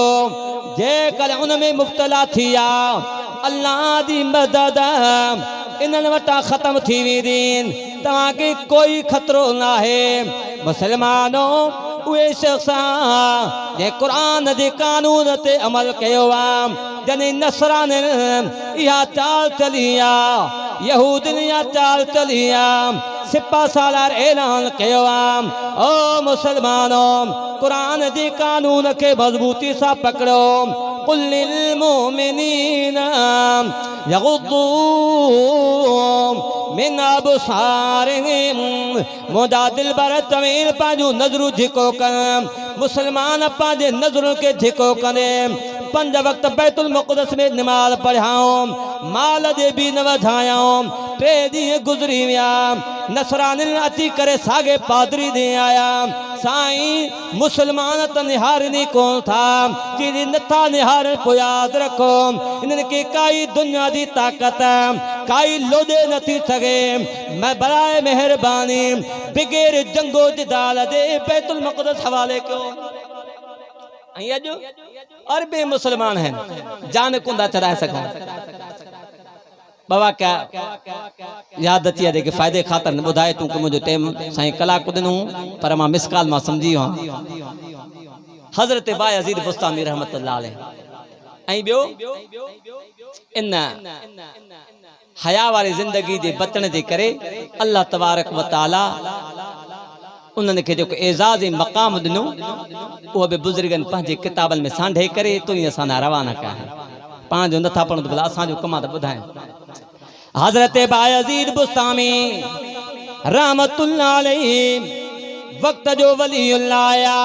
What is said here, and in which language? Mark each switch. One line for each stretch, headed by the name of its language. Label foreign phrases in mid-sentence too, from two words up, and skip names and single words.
Sindhi: जेकर उन में मुब्तला थी विया अल्लाह दी मदद इन्हनि वटां ख़त्म थी वेंदी, तव्हांखे कोई ख़तरो न आहे। मुसलमानों उहे शख़्स जे क़ुरान जे कानून ते अमल कयो आहे। जॾहिं नसरानिन इहा चाल चली आहे, यहूदिन इहा चाल चली आहे, सिपा सालार ऐलान कयो आहे ओ मुसलमानों कुरान जे कानून खे मज़बूती सां पकड़ो।
Arabic: قل للمؤمنين يغضوا من أبصارهم,
Sindhi: मुंहिंजा दिलबर तवील पंहिंजूं नज़रूं धिको कनि। मुसलमान पंहिंजे नज़रुनि खे धिको कनि। 5 वक़्त बैतुल मक़दस में निमाज़ पढ़ाऊं, माल जे बि न वधायूं। 3 ॾींहं गुज़री विया, नसरानिन अची करे साॻे पादरी ॾे आया। साईं मुसलमान त निहारनि कोन था, कि नथा निहारनि पोइ यादि रखो इन्हनि खे काई दुनिया जी ताक़त काई लोॾे नथी सघे। मैं बराए महिरबानी बिगैर जंगो जिदाल जे बैतुल मक़दस हवाले कयो। ऐं अॼु अरबे मुसलमान आहिनि, जान कुंदा चढ़ाए सघूं। बाबा क्या याद अची आहे जेके फ़ाइदे ख़ातिर न ॿुधाए तूं कि मुंहिंजो टाइम साईं कलाक ॾिनो पर मां
English: miss call
Sindhi: मां सम्झी वियो आहियां। हज़रत बायज़ीद बुस्तामी
Arabic: رحمة الله عليه.
Sindhi: ऐं ॿियो इन हया वारी ज़िंदगी जे बचण जे करे अल्लाह
Arabic: تبارك وتعالى
Sindhi: उन्हनि खे जेको एज़ाज़ ऐं मक़ाम ॾिनो उहो बि बुज़ुर्गनि पंहिंजे किताबनि में सांढे करे तूं असां रवाना कया। पाण जो नथा पढ़ूं त भला असांजो कमु आहे त ॿुधाइनि। हज़रत बायज़ीद बुस्तामी
Arabic: رحمة الله عليه
Sindhi: वक़्त जो वलीउल्लाह आया।